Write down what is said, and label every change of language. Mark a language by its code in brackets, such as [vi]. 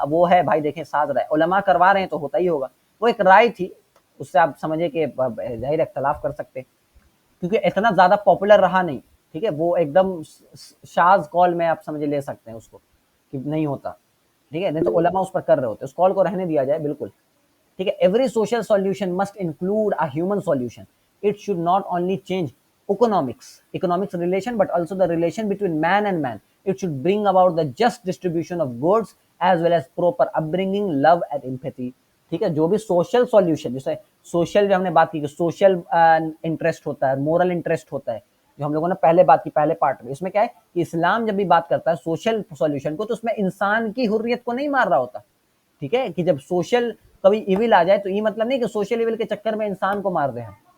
[ur] اب وہ ہے بھائی دیکھیں ساز رائے علماء کروا رہے ہیں تو ہوتا ہی ہوگا. وہ ایک رائے تھی، اس سے آپ سمجھے کہ ظاہر اختلاف کر سکتے کیونکہ اتنا زیادہ پاپولر رہا نہیں. ٹھیک ہے، وہ ایک دم شاذ کال میں آپ سمجھے لے سکتے ہیں اس کو کہ نہیں ہوتا. ٹھیک ہے، نہیں تو علماء اس پر کر رہے ہوتے، اس کال کو رہنے دیا جائے بالکل. [en] ٹھیک ہے، every social solution must include a human solution. It should not only change economics relation but also the relation between man and man. It should bring about the just distribution of goods as well as proper upbringing, love and empathy. [ur] ٹھیک ہے، جو بھی social solution, جیسے social جو ہم نے بات کی کہ سوشل انٹرسٹ ہوتا ہے، مورل انٹرسٹ ہوتا ہے، جو ہم لوگوں نے پہلے بات کی پہلے پارٹ میں. اس میں کیا ہے کہ اسلام جب بھی بات کرتا ہے سوشل سولوشن کو تو اس میں انسان کی حریت کو نہیں مار رہا ہوتا. ٹھیک ہے، کہ جب سوشل کبھی ایول آ جائے تو یہ مطلب نہیں کہ سوشل ایول کے چکر میں انسان کو مار دیں ہم.